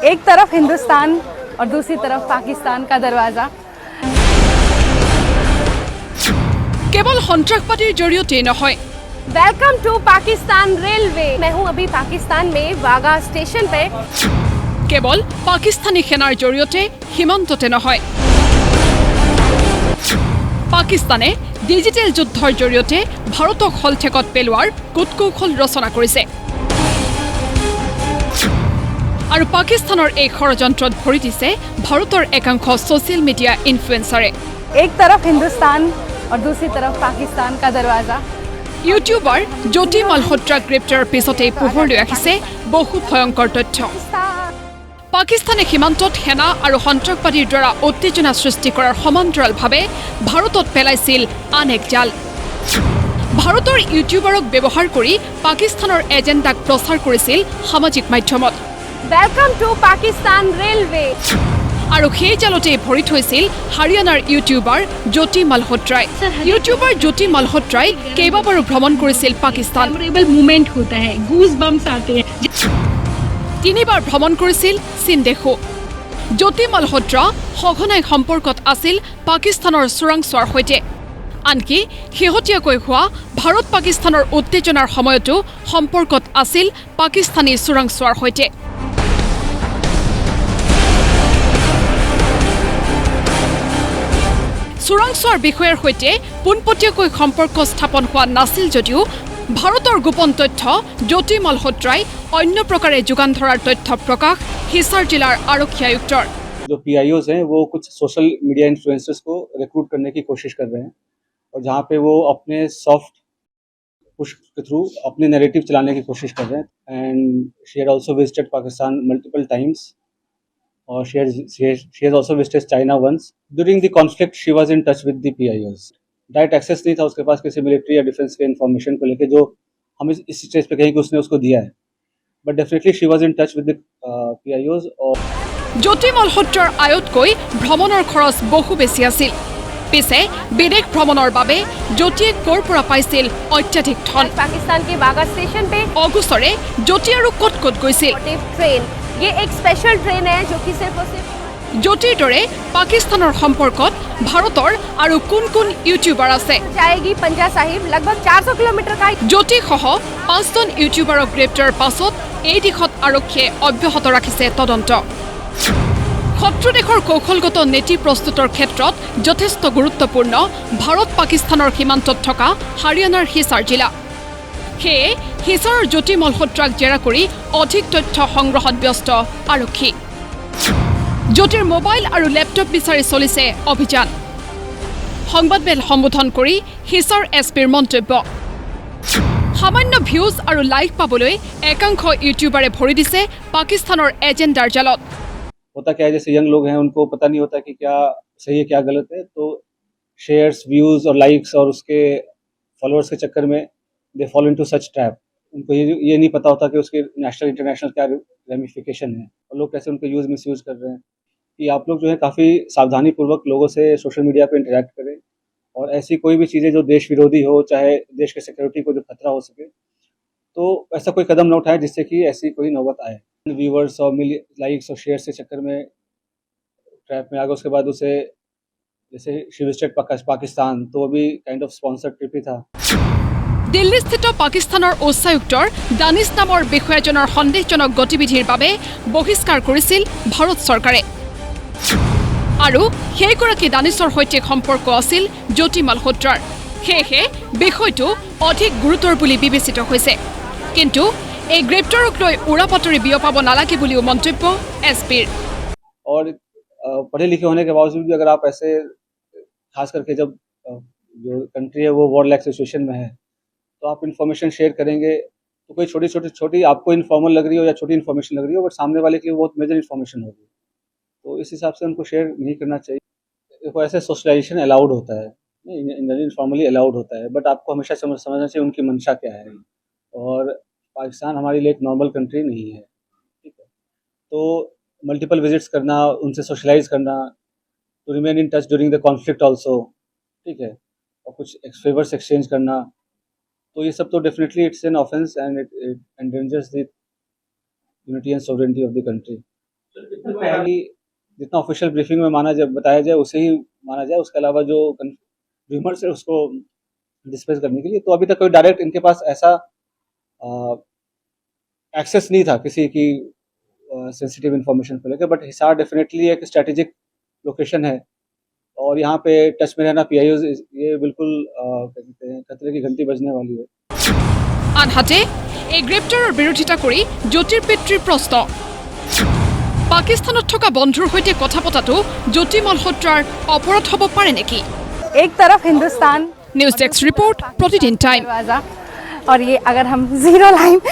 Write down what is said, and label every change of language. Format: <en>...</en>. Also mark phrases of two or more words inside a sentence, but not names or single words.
<hi>एक तरफ हिंदुस्तान और दूसरी तरफ पाकिस्तान का दरवाजा।</hi> <as>কেৱল সন্ত্ৰাসবাদীৰ জৰিয়তে নহয়।</as> <en>Welcome to Pakistan Railway.</en> <hi>मैं हूं अभी पाकिस्तान में वाघा स्टेशन पे।</hi> <as>কেৱল পাকিস্তানী সেনাৰ জৰিয়তে সীমান্ততে নহয়। পাকিস্তানে ডিজিটেল যুদ্ধৰ জৰিয়তে ভাৰতক হলঠেকত পেলোৱাৰ কূটকৌশল ৰচনা কৰিছে আৰু পাকিস্তানৰ এই ষড়যন্ত্ৰত ভৰি দিছে ভাৰতৰ একাংশ</as> <en>social media influencers.</en> <hi>एक तरफ हिंदुस्तान और दूसरी तरफ पाकिस्तान का दरवाजा।</hi> <as>ইউটিউবাৰ জ্যোতি মালহোত্ৰাক গ্ৰেপ্তাৰৰ পিছতেই পোহৰলৈ আহিছে বহু ভয়ংকৰ তথ্য। পাকিস্তানে সীমান্তত সেনা আৰু সন্ত্ৰাসবাদীৰ দ্বাৰা উত্তেজনা সৃষ্টি কৰাৰ সমান্তৰালভাৱে ভাৰতত পেলাইছিল আন এক জাল। ভাৰতৰ ইউটিউবাৰক ব্যৱহাৰ কৰি পাকিস্তানৰ এজেণ্ডাক প্ৰচাৰ কৰিছিল সামাজিক মাধ্যমত।</as> <en>Welcome to Pakistan Railway.</en> <as>আৰু সেই জালতেই ভৰি থৈছিল হাৰিয়ানাৰ ইউটিউবাৰ জ্যোতি মালহোত্ৰাই। ইউটিউবাৰ জ্যোতি মালহোত্ৰাই কেইবাবাৰো ভ্ৰমণ কৰিছিল পাকিস্তান।</as> <hi>मूवमेंट होता है,</hi> <en>goose bumps</en> <hi>आते हैं।</hi> <as>তিনিবাৰ ভ্ৰমণ কৰিছিল চীন দেশো। জ্যোতি মালহোত্ৰা সঘনাই সম্পৰ্কত আছিল পাকিস্তানৰ চোৰাংচোৱাৰ সৈতে। আনকি শেহতীয়াকৈ হোৱা ভাৰত পাকিস্তানৰ উত্তেজনাৰ সময়তো সম্পৰ্কত আছিল পাকিস্তানী চোৰাংচোৱাৰ সৈতে। চোৰাংচোৱাৰ বিষয়াৰ সৈতে পোনপটীয়াকৈ সম্পৰ্ক স্থাপন হোৱা নাছিল যদিও ভাৰতৰ গোপন তথ্য জ্যোতি মালহোত্ৰাই অন্য প্ৰকাৰে যোগান ধৰাৰ তথ্য প্ৰকাশ হিছাৰ জিলাৰ আৰক্ষী আয়ুক্তৰ।</as> <hi>जो PIOs हैं वो कुछ</hi> <en>social media influencers</en> <hi>को रिक्रूट करने की कोशिश कर रहे हैं और जहाँ पे वो अपने</hi> <en>soft push</en> <hi>के थ्रू अपने नैरेटिव चलाने की कोशिश कर रहे हैं।</hi> <en>and she had also visited Pakistan multiple times और she has also visited China once. During the conflict she was in touch with the PIOs.</en> <hi>डायरेक्ट एक्सेस नहीं था उसके पास किसी मिलिट्री या डिफेंस के इन्फॉर्मेशन को लेके जो हम इस स्टेज पे कहीं कि उसने उसको दिया है,</hi> <en>but definitely she was in touch with the PIOs.</en> <hi>और</hi> <as>জ্যোতি মালহোত্ৰাৰ আয়তকৈ ভ্ৰমণৰ খৰচ বহু বেছি আছিল। পিছে বিদেশ ভ্ৰমণৰ বাবে জ্যোতিয়ে ক'ৰ পৰা পাইছিল অত্যাধিক ধন?</as> <hi>पाकिस्तान के वाघा स्टेशन पे</hi> <as>অগষ্টৰে জ্যোতি আৰু ক'ত ক'ত গৈছিল?</as> <hi>ट्रेन, ये एक स्पेशल ट्रेन है जो कि सिर्फ और सिर्फ</hi> <as>জ্যোতিৰ দৰে পাকিস্তানৰ সম্পৰ্কত ভাৰতৰ আৰু কোন কোন ইউটিউবাৰ আছে?</as> <hi>जाएगी पंजा साहिब। लगभग 400 किलोमीटर का</hi> <as>জ্যোতিসহ 5জন ইউটিউবাৰক গ্ৰেপ্তাৰৰ পাছত এই দিশত আৰক্ষীয়ে অব্যাহত ৰাখিছে তদন্ত। শত্ৰু দেশৰ কৌশলগত নীতি প্ৰস্তুতৰ ক্ষেত্ৰত যথেষ্ট গুৰুত্বপূৰ্ণ ভাৰত পাকিস্তানৰ সীমান্তত থকা হাৰিয়ানাৰ হিছাৰ জিলা। সেয়ে হিছাৰৰ জ্যোতি মালহোত্ৰাক জেৰা কৰি অধিক তথ্য সংগ্ৰহত ব্যস্ত আৰক্ষী। জ্যোতিৰ মোবাইল আৰু লেপটপ বিচাৰি চলিছে অভিযান। সংবাদমেল সম্বোধন কৰি হিছাৰ এছপিৰ মন্তব্য, সামান্য ভিউজ আৰু লাইক পাবলৈ একাংশ ইউটিউবাৰে ভৰি দিছে পাকিস্তানৰ এজেণ্ডাৰ জালত।</as> <hi>होता क्या है, जैसे यंग लोग हैं उनको पता नहीं होता कि क्या सही है क्या गलत है, तो</hi> <en>shares views</en> <hi>और लाइक्स और उसके फॉलोअर्स के चक्कर में</hi> <en>they follow into such trap.</en> <hi>उनको ये नहीं पता होता कि उसके</hi> <en>national international</en> <hi>क्या रेमिफिकेशन है और लोग कैसे उनका</hi> <en>use misuse</en> <hi>कर रहे हैं। कि आप लोग जो है काफ़ी सावधानीपूर्वक लोगों से सोशल मीडिया पर इंटरेक्ट करें और ऐसी कोई भी चीज़ें जो देश विरोधी हो, चाहे देश के सिक्योरिटी को जो खतरा हो सके, तो ऐसा कोई कदम न उठाए जिससे कि ऐसी कोई नौबत आए। व्यूवर्स और लाइक्स और शेयर्स के चक्कर में ट्रैप में आ गए। उसके बाद उसे जैसे</hi> <en>she visited Pakistan,</en> <hi>तो अभी</hi> <en>kind of sponsored trip</en> <hi>ही था।</hi> <as>দিল্লীস্থিত পাকিস্তানৰ উচ্চায়ুক্তৰ দানিছ নামৰ বিষয়াজনৰ সন্দেহজনক গতিবিধিৰ বাবে বহিষ্কাৰ কৰিছিল ভাৰত চৰকাৰে। আৰু সেইগৰাকী দানিছৰ সৈতে সম্পৰ্ক আছিল জ্যোতি মালহোত্ৰাৰ। সেয়েহে বিষয়টো অধিক গুৰুতৰ বুলি বিবেচিত হৈছে। কিন্তু এই গ্ৰেপ্তাৰক লৈ উৰা বাতৰি বিয়পাব নালাগে বুলিও মন্তব্য এছপিৰ।</as> <hi>और पढ़े लिखे होने के बावजूद भी अगर आप ऐसे खास करके जब जो कंट्री है वो</hi> <en>war like situation</en> <hi>में है, तो आप इन्फॉर्मेशन शेयर करेंगे तो कोई छोटी आपको इन्फॉर्मल लग रही हो या छोटी इन्फॉर्मेशन लग रही हो, बट सामने वाले के लिए बहुत</hi> <en>major information</en> <hi>होगी, तो इस हिसाब से उनको शेयर नहीं करना चाहिए। देखो ऐसे सोशलाइजेशन अलाउड होता है, इनफॉर्मली अलाउड होता है, बट आपको हमेशा समझना चाहिए उनकी मंशा क्या है। और पाकिस्तान हमारे लिए एक</hi> <en>normal country</en> <hi>नहीं है, ठीक है, तो</hi> <en>multiple visits</en> <hi>करना, उनसे सोशलाइज करना,</hi> <en>to remain in touch during the conflict also,</en> <hi>ठीक है, और कुछ फेवर्स एक्सचेंज करना, तो ये सब तो</hi> <en>definitely it's an offence and it endangers the unity and sovereignty of the country.</en> <hi>पहली जितना</hi> <en>official briefing</en> <hi>में बताया जाए उसे ही माना जाए, उसके अलावा जो र्यूमर्स है उसको डिस्पेस करने के लिए। तो अभी तक कोई डायरेक्ट इनके पास ऐसा एक्सेस नहीं था किसी की</hi> <en>sensitive information</en> <hi>को लेकर, बट हिसार डेफिनेटली एक</hi> <en>strategic location</en> <hi>है और यहाँ पे टच में रहना PIOs ये बिल्कुल क्या कहते हैं खतरे की घंटी बजने वाली है।</hi> <as>আনহাতে এই গ্ৰেপ্তাৰৰ বিৰোধিতা কৰি জ্যোতিৰ পিতৃৰ প্ৰশ্ন পাকিস্তানত থকা বন্ধুৰ সৈতে কথা পতাটো জ্যোতি মলহোত্ৰাৰ অপৰাধ হ'ব পাৰে নেকি?</as> <hi>एक तरफ हिंदुस्तान</hi> <en>news desk report</en> <as>প্ৰতিদিন টাইম</as> <hi>और ये अगर हम जीरो लाइन</hi>